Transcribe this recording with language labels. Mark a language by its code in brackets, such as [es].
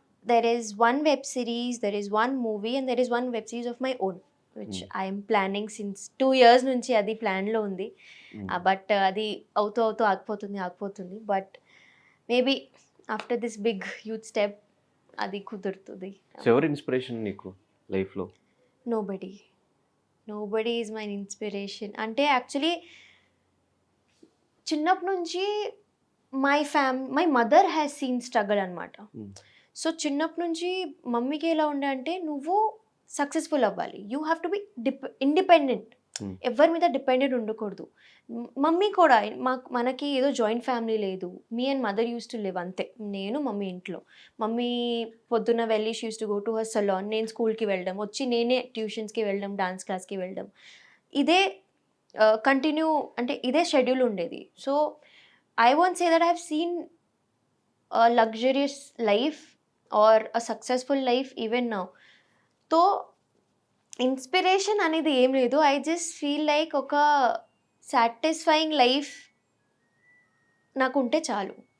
[en] there is one web series, there is one movie, and there is one web series of my own, which I am planning since 2 years నుంచి. [te] అది ప్లాన్లో ఉంది, but అది అవుతూ ఆగిపోతుంది. [en] but maybe after this big huge step [te] అది కుదురుతుంది. So ఎవరు ఇన్స్పిరేషన్ నీకు లైఫ్లో? [en] Nobody is my inspiration. అంటే actually [te] చిన్నప్పటి నుంచి [en] My mother has seen struggle అనమాట. [te] సో చిన్నప్పటి నుంచి మమ్మీకి ఎలా ఉండే అంటే, నువ్వు సక్సెస్ఫుల్ అవ్వాలి, [en] you have to be independent, [te] ఎవరి మీద డిపెండెంట్ ఉండకూడదు. మమ్మీ కూడా మనకి ఏదో జాయింట్ ఫ్యామిలీ లేదు. [en] me and mother used to live [te] అంతే, నేను మమ్మీ ఇంట్లో. మమ్మీ పొద్దున్న వెళ్ళి [en] she used to go to her salon, [te] నేను స్కూల్కి వెళ్ళడం, వచ్చి నేనే ట్యూషన్స్కి వెళ్ళడం, డాన్స్ క్లాస్కి వెళ్ళడం, ఇదే కంటిన్యూ, అంటే ఇదే షెడ్యూల్ ఉండేది. [en] So I want say that I have seen luxurious life or a successful life even now. So [te] inspiration అనేది ఏం లేదు. [en] I just feel like ఒక satisfying life [te] నాకుంటే చాలు.